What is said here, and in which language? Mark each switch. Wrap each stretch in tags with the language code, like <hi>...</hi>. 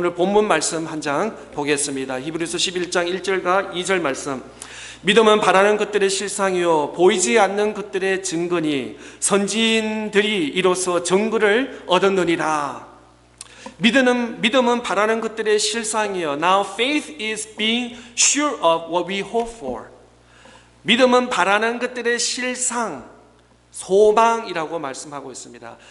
<ko>오늘 본문 말씀 한 장 보겠습니다. 히브리서 11장 1절과 2절 말씀. 믿음은 바라는 것들의 실상이요 보이지 않는 것들의 증거니 선지인들이 이로써 증거를 얻었느니라. 믿음은 바라는 것들의 실상이요.</ko> <en>Now faith is being sure of what we hope for.</en> <ko>믿음은 바라는 것들의 실상, 소망이라고 말씀하고 있습니다.</ko>